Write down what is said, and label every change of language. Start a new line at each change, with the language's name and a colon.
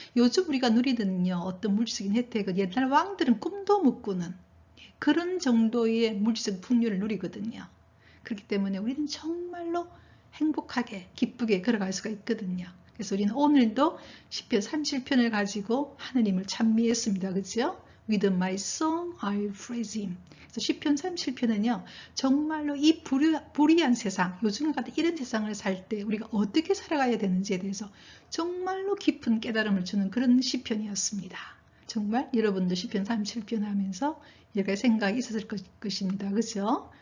Korean: 요즘 우리가 누리는요 어떤 물질적인 혜택은 옛날 왕들은 꿈도 못 꾸는 그런 정도의 물질적 풍요를 누리거든요. 그렇기 때문에 우리는 정말로 행복하게 기쁘게 걸어갈 수가 있거든요. 그래서 우리는 오늘도 시편 37편을 가지고 하느님을 찬미했습니다. 그렇죠?
English: With my song I praise him.
Korean: 그래서 시편 37편은요. 정말로 이 불의한 세상, 요즘 같은 이런 세상을 살 때 우리가 어떻게 살아가야 되는지에 대해서 정말로 깊은 깨달음을 주는 그런 시편이었습니다. 정말 여러분도 시편 37편 하면서 여러 가지 생각이 있었을 것입니다. 그렇죠?